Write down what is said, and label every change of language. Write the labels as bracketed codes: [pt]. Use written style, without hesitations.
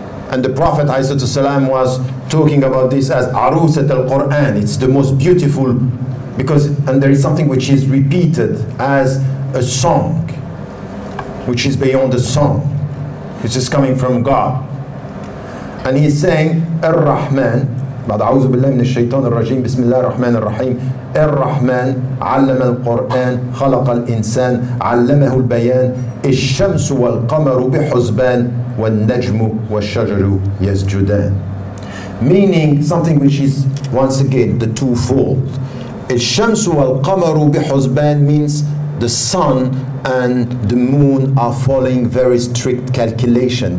[en] And the Prophet ﷺ was talking about this as Arusat al-Quran. It's the most beautiful, because, and there is something which is repeated as a song, which is beyond the song, which is coming from God. And he's saying, [ar] Ar-Rahman, بعد أعوذ بالله من الشيطان الرجيم بسم الله الرحمن الرحيم الرحمن علم القرآن خلق الإنسان علمه البيان الشمس والقمر بحسبان والنجم والشجر يسجدان. [en] Meaning something which is, once again, the twofold. [ar] الشمس والقمر بحسبان [en] means the sun and the moon are following very strict calculation.